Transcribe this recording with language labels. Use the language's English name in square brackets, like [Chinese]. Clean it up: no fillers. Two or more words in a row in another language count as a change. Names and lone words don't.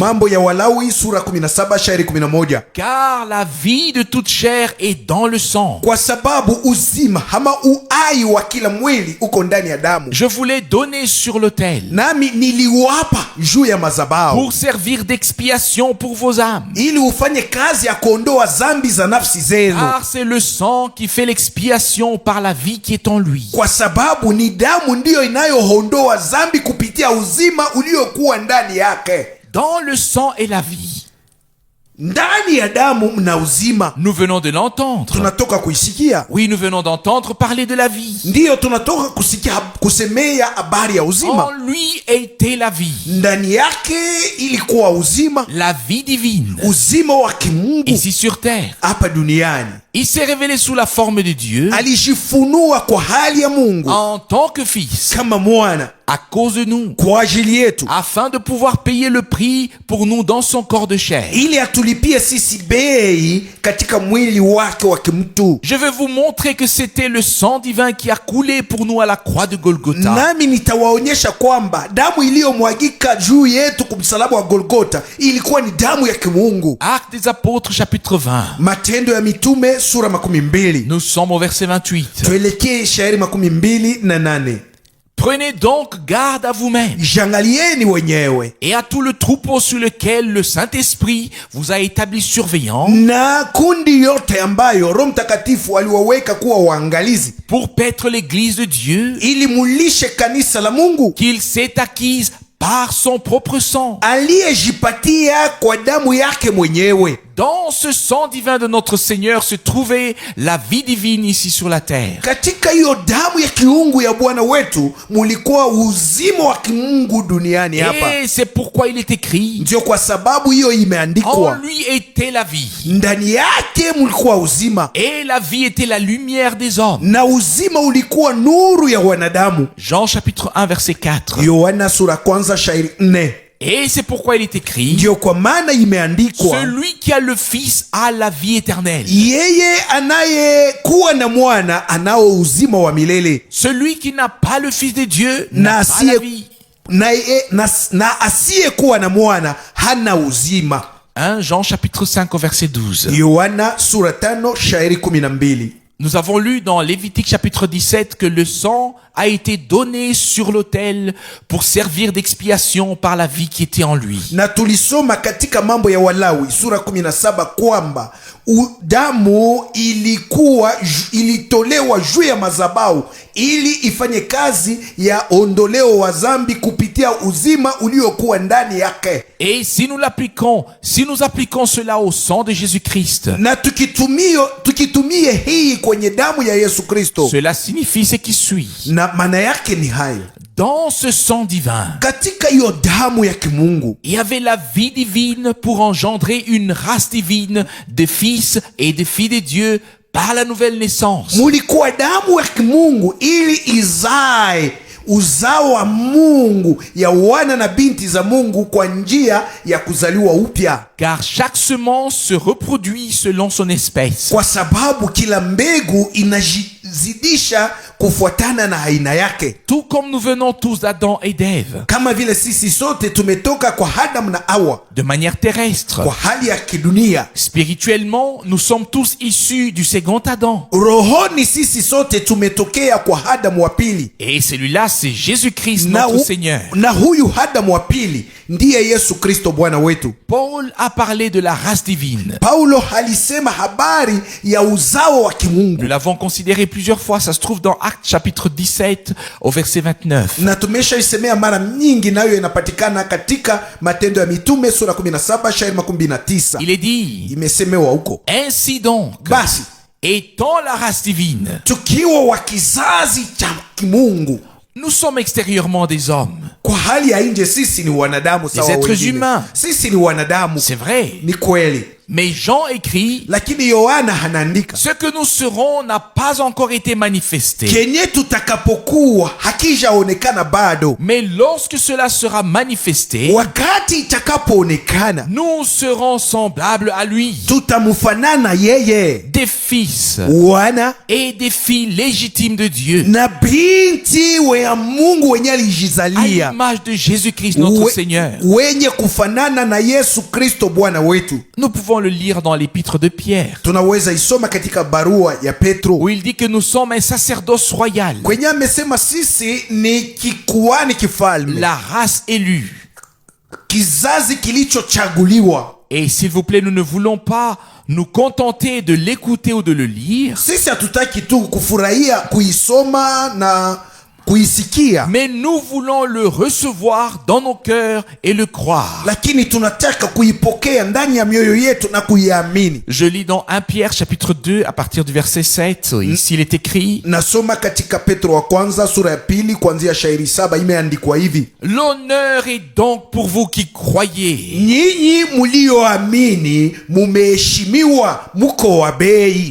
[Swahili] Mambo ya Walawi sura 17 shairi 11. [French] Car la vie de toute chair est dans le sang. [Swahili] Kwa sababu uzima ama uhai wa kila mwili uko ndani ya damu. [French] Je vous l'ai donné sur l'autel [Swahili] Nami niliwapa juu ya madhabahu [French] pour servir d'expiation pour vos âmes. [Swahili] ili ufanye kazi ya kuondoa dhambi za nafsi zenu. [French] Car c'est le sang qui fait l'expiation par la vie qui est en lui. [Swahili] Kwa sababu ni damu ndiyo inayoondoa dhambi kupitia uzima uliokuwa ndani yake. [French] Dans le sang est la vie. [Swahili] ndani ya damu mna uzima. [French] Nous venons de l'entendre. [Swahili] Tunatoka kuisikia. [French] Oui, nous venons d'entendre parler de la vie. [Swahili] Ndiyo, tunatoka kusemea habari ya uzima. [French] En lui était la vie. [Swahili] Ndani yake ilikuwa uzima, [French] La vie divine. [Swahili] uzima wa kimungu [French] Ici sur terre. [Swahili] hapa duniani. [French] Il s'est révélé sous la forme de Dieu [Swahili] Alijifunua kwa hali ya Mungu [French] en tant que fils [Swahili] kama mwana [French] à cause de nous, [Swahili] kwa ajili yetu, [French] afin de pouvoir payer le prix pour nous dans son corps de chair. [Swahili] ili atulipie sisi bei katika mwili wake wa kimtu. [French] Je vais vous montrer que c'était le sang divin qui a coulé pour nous à la croix de Golgotha. [Swahili] Nami nitawaonyesha kwamba damu iliyomwagika juu yetu kumsalaba wa Golgotha ilikuwa ni damu ya kimungu. [French] Actes des Apôtres chapitre 20. [Swahili] Matendo ya Mitume sura 12. [French] Nous sommes au verset 28. [Swahili] Tuelekee shairi 28. [French] Prenez donc garde à vous-même [Swahili] Jangalieni wenyewe [French] et à tout le troupeau sur lequel le Saint-Esprit vous a établi surveillant [Swahili] na kundi yote ambayo Roho Mtakatifu aliwaweka kuwa waangalizi, [French] pour paître l'église de Dieu [Swahili] ili mulishe kanisa la Mungu [French] qu'il s'est acquise par son propre sang. [Swahili] aliyejipatia kwa damu yake mwenyewe. [French] Dans ce sang divin de notre Seigneur se trouvait la vie divine ici sur la terre. [Swahili] Katika hiyo damu ya kiungu ya Bwana wetu mulikuwa uzima wa kimungu duniani hapa. [French] Et c'est pourquoi il est écrit, [Swahili] Ndio kwa sababu hiyo [French] en [Swahili] imeandikwa, [French] lui était la vie. [Swahili] ndani yake mulikuwa uzima, [French] Et la vie était la lumière des hommes. [Swahili] na uzima ulikuwa nuru ya wanadamu. [French] Jean chapitre 1 verset 4. [Swahili] Yohana sura kwanza shairi 4. [French] Et c'est pourquoi il est écrit, [Swahili] Ndio kwa maana imeandikwa, [French] celui qui a le Fils a la vie éternelle. [Swahili] yeye anayekuwa na mwana anao uzima wa milele, [French] Celui qui n'a pas le Fils de Dieu [Swahili] na [French] n'a pas la vie. [Swahili] na asiyekuwa na mwana hana uzima. [French] 1 Jean chapitre 5 au verset 12. [Swahili] Yohana sura 5 shairi 12. [French] Nous avons lu dans Lévitique chapitre 17 que le sang a été donné sur l'autel pour servir d'expiation par la vie qui était en lui. [Swahili] Na tulisoma katika Mambo ya Walawi sura 17 kwamba damu ilitolewa juu ya madhabahu ili ifanye kazi ya ondoleo wa dhambi kupitia uzima uliokuwa ndani yake. [French] Et si nous appliquons cela au sang de Jésus-Christ, [Swahili] Na tukitumie hii kwenye damu ya Yesu Kristo, [French] cela signifie ce qui suit. [Swahili] na maana yake ni hayo, [French] Dans ce sang divin, [Swahili] katika hiyo damu ya kimungu [French] il y avait la vie divine pour engendrer une race divine de fils et de filles de Dieu par la nouvelle naissance. [Swahili] mulikuwa damu ya kimungu ili izae uzao wa Mungu ya wana na binti za Mungu kwa njia ya kuzaliwa upya, [French] Car chaque semence se reproduit selon son espèce. [Swahili] kwa sababu kila mbegu inajizidisha kufuatana na aina yake. [French] Tout comme nous venons tous d'Adam et d'Ève, [Swahili] Kama vile sisi sote tumetoka kwa Adamu na Hawa [French] de manière terrestre. [Swahili] kwa hali ya kidunia, [French] Spirituellement, nous sommes tous issus du second Adam. [Swahili] rohoni sisi sote tumetokea kwa Adamu wa pili, [French] Et celui-là, c'est Jésus-Christ, [Swahili] na, [French] notre Seigneur. [Swahili] na huyu Adamu wa pili ndiye Yesu Kristo Bwana wetu. [French] Paul a parlé de la race divine. [Swahili] Paulo alisema habari ya uzao wa kimungu, [French] Nous l'avons considéré plusieurs fois, ça se trouve dans Actes chapitre 17 au verset 29. [Swahili] na tumeshaisemea mara nyingi, nayo inapatikana katika Matendo ya Mitume sura 17 shairi 29. [French] Il est dit, [Swahili] Imesemewa huko, [French] ainsi donc, [Swahili] basi [French] étant la race divine, [Swahili] tukiwa wa kizazi cha kimungu, [French] nous sommes extérieurement des hommes. [Swahili] kwa hali ya nje sisi ni wanadamu sawa [French] êtres [Swahili] wengine. [French] humains. [Swahili] Sisi ni wanadamu, [French] C'est vrai. [Swahili] ni kweli, [French] Mais Jean écrit, [Swahili] lakini Yohana anaandika [French] ce que nous serons n'a pas encore été manifesté. [Swahili] kenye tutakapokuwa hakijaonekana bado, [French] Mais lorsque cela sera manifesté, [Swahili] wakati itakapoonekana [French] nous serons semblables à lui, [Swahili] tutamfanana yeye, [French] des fils [Swahili] wana [French] et des filles légitimes de Dieu, [Swahili] na binti wa Mungu wenye [French] à [Swahili] alijizalia, [French] l'image de Jésus-Christ notre We- Seigneur. [Swahili] wenye kufanana na Yesu Kristo Bwana wetu. [French] Nous pouvons le lire dans l'épître de Pierre, [Swahili] Tunaweza isoma katika barua ya Petro [French] où il dit que nous sommes un sacerdoce royal, [Swahili] kwenye amesema sisi ni kikuani kifalme, [French] la race élue. [Swahili] kizazi kilichochaguliwa. [French] Et s'il vous plaît, nous ne voulons pas nous contenter de l'écouter ou de le lire, [Swahili] Sisi hatutaki tu kufurahia kuisoma na kuisikia, [French] mais nous voulons le recevoir dans nos cœurs et le croire. [Swahili] lakini tunataka kuipokea ndani ya mioyo yetu na kuiamini. [French] Je lis dans 1 Pierre chapitre 2 à partir du verset 7. Ici il est écrit: [Swahili] Nasoma katika Petro wa kwanza sura ya pili kuanzia shairi 7, imeandikwa hivi: [French] l'honneur est donc pour vous qui croyez. [Swahili] Nyinyi mulioamini mumeheshimiwa, muko wa bei.